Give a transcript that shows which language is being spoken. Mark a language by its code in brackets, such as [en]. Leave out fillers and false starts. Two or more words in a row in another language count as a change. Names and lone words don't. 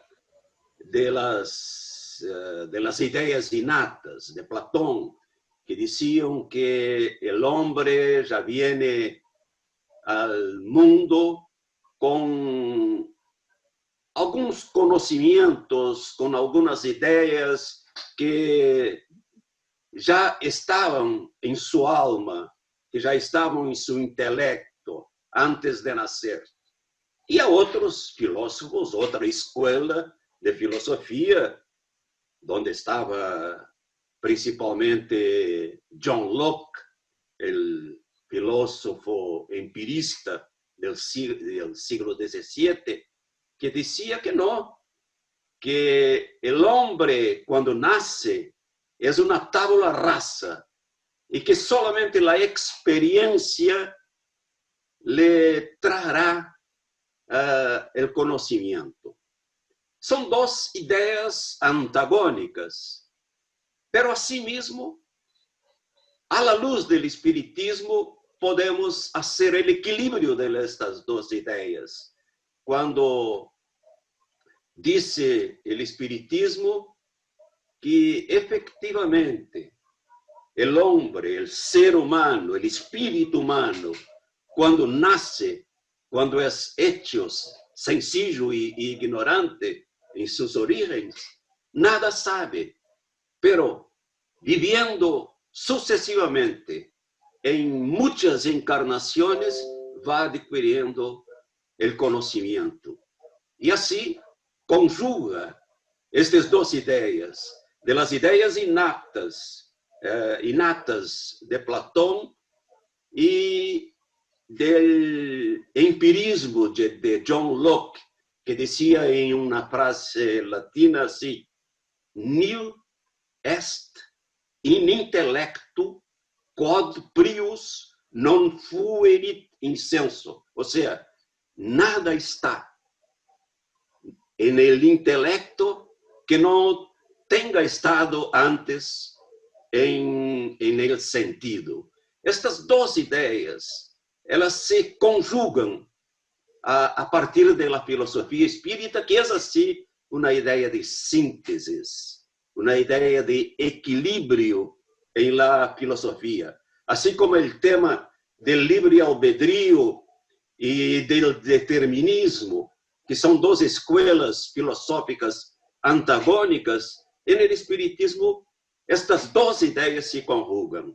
[es] de las ideas innatas de Platón, que decían que el hombre ya viene al mundo con algunos conocimientos, con algunas ideas [pt] que já estavam em sua alma, que já estavam em seu intelecto antes de nascer. E há outros filósofos, outra escola de filosofia, onde estava principalmente John Locke, o filósofo empirista [es] del siglo XVII, [pt] que dizia que não, que o homem, quando nasce, é uma tabula rasa e que solamente a experiência le trará o conhecimento. São duas ideias antagônicas, [es] pero asimismo, [pt] à la luz do espiritismo, podemos fazer o equilíbrio destas duas ideias. Quando disse o espiritismo que efectivamente o homem, o ser humano, o espírito humano, quando nasce, quando é [es] hecho sencillo [pt] e ignorante em suas origens, nada sabe, [es] pero viviendo [pt] sucessivamente em muitas encarnações, vai adquirindo o conhecimento. E assim conjuga estas duas ideias, das ideias inatas de Platão e do empirismo de John Locke, que dizia em uma frase latina assim: [la] nil est in intellectu quod prius non fuerit incenso. [pt] Ou seja, [es] nada está en el intelecto [pt] que não tenha estado antes [es] en el sentido. [pt] Estas duas ideias, elas se conjugam a partir da filosofia espírita, que é assim uma ideia de síntese, uma ideia de equilíbrio em la filosofia. Assim como o tema do livre-albedrío e do determinismo, que são duas escolas filosóficas antagônicas, e no espiritismo estas duas ideias se conjugam.